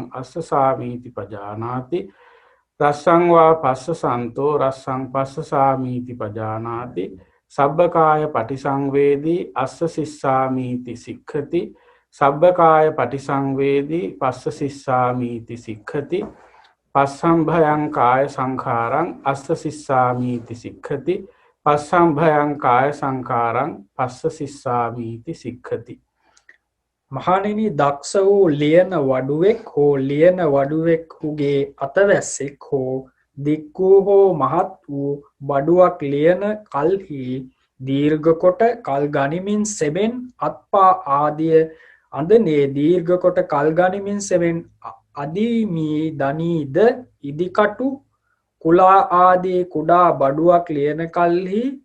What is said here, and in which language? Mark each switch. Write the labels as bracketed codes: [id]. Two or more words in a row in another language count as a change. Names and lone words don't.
[pi] අස්සසාමීති පජානාති රස්සං වා පස්සසන්තෝ රස්සං පස්සසාමීති පජානාති සබ්බකාය පටිසංවේදී අස්ස සිස්සාමීති සික්ඛති සබ්බකාය පටිසංවේදී පස්ස සිස්සාමීති සික්ඛති පස්සම්භයං කාය සංඛාරං අස්ස සිස්සාමීති සික්ඛති පස්සම්භයං කාය සංඛාරං පස්ස සිස්සාමීති සික්ඛති. [si] මහණෙනි දක්ෂ වූ ලියන වඩුවෙක් හෝ ලියන වඩුවෙකුගේ අතවැස්සෙක් හෝ දික් වූ හෝ මහත් වූ බඩුවක් ලියන කල්හි දීර්ඝ කොට කල් ගනිමින් සෙමෙන් අත්පා ආදිය අඳනේ දීර්ඝ කොට කල් ගනිමින් සෙමෙන් අදීමී දනීද ඉදිකටු කුලා ආදී කුඩා බඩුවක් ලියන කල්හි